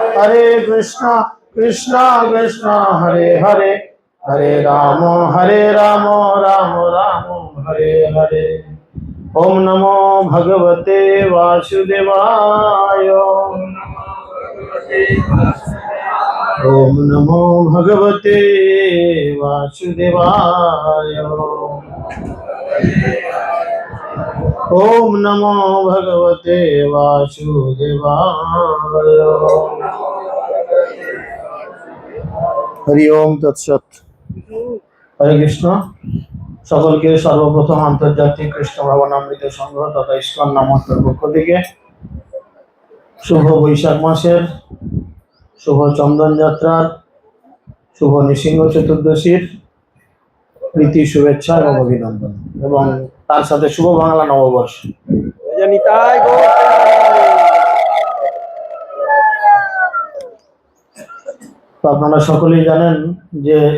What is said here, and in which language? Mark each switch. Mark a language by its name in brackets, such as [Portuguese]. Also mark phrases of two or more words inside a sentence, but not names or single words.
[Sanskrit] कृष्ण कृष्ण हरे हरे हरे राम राम राम हरे हरे ओम नमो भगवते वासुदेवाय ओम नमो भगवते वासुदेवाय ओम नमो भगवते वासुदेवाय हरि ओम तत् सत् हरे कृष्ण [Bangla] সকলকে সর্বপ্রথম আন্তর্জাতিক কৃষ্ণ ভাবনামৃত সংঘ তথা ইস্কন নামকের পক্ষ থেকে শুভ বৈশাখ মাসের শুভ চন্দন যাত্রার শুভ নৃসিংহ চতুর্দশীর প্রীতি শুভেচ্ছা এবং অভিনন্দন এবং তার সাথে শুভ বাংলা নববর্ষ তো আপনারা সকলেই জানেন যে